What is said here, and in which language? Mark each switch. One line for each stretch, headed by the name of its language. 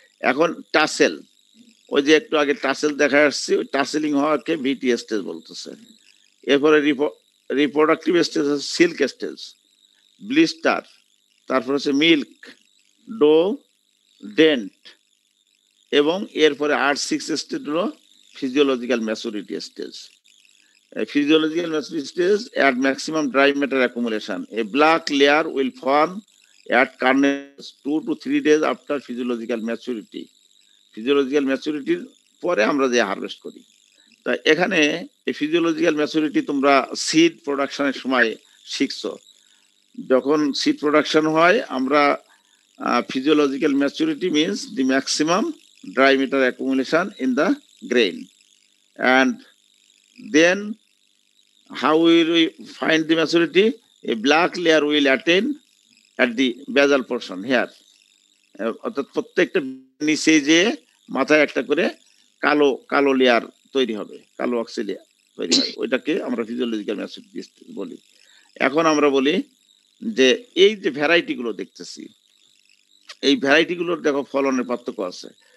Bangla: এখন টাসেল, ওই যে একটু আগে টাসেল দেখা আসছে, ওই টাসেলিং হওয়াকে ভিটি স্টেজ বলতেছে। এরপরে রিপ্রোডাক্টিভ স্টেজ হচ্ছে সিল্ক স্টেজ, ব্লিস্টার, তারপর হচ্ছে মিল্ক, ডো, ডেন্ট, এবং এরপরে 8-6 স্টেজ হলো physiological maturity stage.
English: Physiological maturity stage at maximum dry matter accumulation. A black layer will form at kernels 2 to 3 days after physiological maturity.
Bangla: Physiological maturity পরে আমরা যে harvest করি। তা এখানে এই ফিজিওলজিক্যাল ম্যাচুরিটি তোমরা সিড প্রোডাকশনের সময় শিখছো। যখন সিড প্রোডাকশন হয় আমরা
English: physiological maturity means the maximum dry matter accumulation in the grain. And then how will we find the maturity? A black layer will attain at the basal portion here.
Bangla: অর্থাৎ প্রত্যেকটা নিচে যে মাথায় একটা করে কালো কালো লেয়ার তৈরি হবে, কালো অক্সিলিয়া তৈরি হয়, ওইটাকে আমরা ফিজিওলজিক্যাল ম্যাচুরিটি বলি। এখন আমরা বলি যে এই যে ভ্যারাইটি গুলো দেখতেছি, এই ভ্যারাইটি গুলোর দেখো ফলনের পার্থক্য আছে।